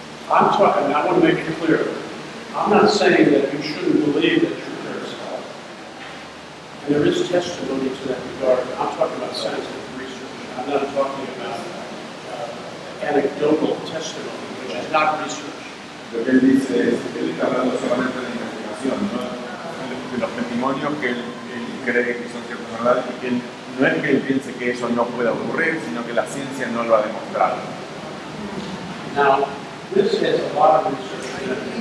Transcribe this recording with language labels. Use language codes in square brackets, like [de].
[en] I'm talking, I want to make it clear. I'm not saying that you shouldn't believe that your prayers help. And there is testimony to that regard. I'm talking about scientific research. I'm not talking about anecdotal testimony, which is not research. [es] Lo que él dice es que él está hablando solamente de investigación, ¿no? De los testimonios que él cree que son ciertas verdades y que él, no es que él piense que eso no pueda ocurrir, sino que la ciencia no lo ha demostrado. [en] Now, this has a lot of research in it.